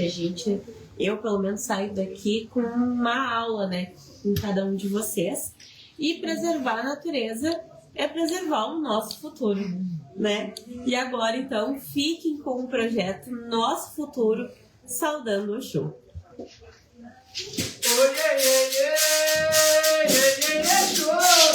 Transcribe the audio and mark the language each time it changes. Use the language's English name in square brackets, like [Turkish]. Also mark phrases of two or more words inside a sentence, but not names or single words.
[Portuguese] Eu pelo menos saio daqui com uma aula, né, com cada um de vocês. E preservar a natureza é preservar o nosso futuro, né? E agora, então, fiquem com o projeto Nosso Futuro, saudando o Oxum. [English] Oh, yeah, yeah, yeah, yeah, yeah, yeah, yeah.